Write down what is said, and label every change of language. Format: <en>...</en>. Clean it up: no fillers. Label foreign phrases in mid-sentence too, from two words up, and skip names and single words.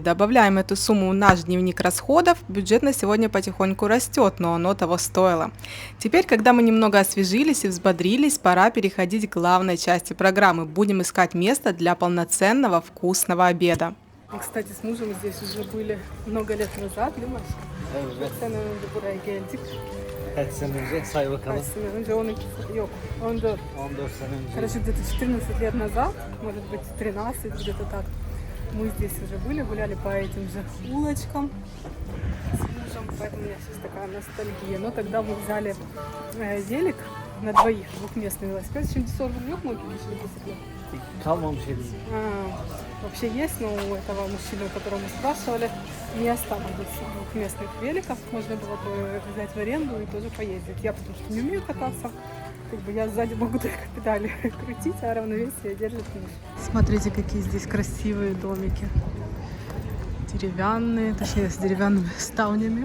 <ru>Добавляем эту сумму в наш дневник расходов. Бюджет на сегодня потихоньку растет, но оно того стоило. Теперь, когда мы немного освежились и взбодрились, пора переходить к главной части программы. Будем искать место для полноценного вкусного обеда. Кстати, с мужем здесь уже были много лет назад, Димаш.</ru> <tr>Evet. Sen önce buraya geldik. Kaç sene önce say bakalım. Kaç sene önce? 12, yok, 14. 14 sene önce.</tr> <ru>Короче, где-то 14 лет назад, может быть 13, где-то так. Мы здесь уже были, гуляли по этим же улочкам с мужем, поэтому у меня сейчас такая ностальгия. Но тогда мы взяли велик на двоих, двухместный велосипед.</ru> <tr>Şimdi sorun yok mu ki bisiklet? Kalmamış elim.</tr> <ru>Вообще есть, но у этого мужчины, у которого мы спрашивали, не осталось двухместных великов. Можно было бы взять в аренду и тоже поездить. Я потому что не умею кататься. Как бы я сзади могу только педали крутить, а равновесие держит муж. Смотрите, какие здесь красивые домики. Деревянные, точнее с деревянными ставнями.</ru>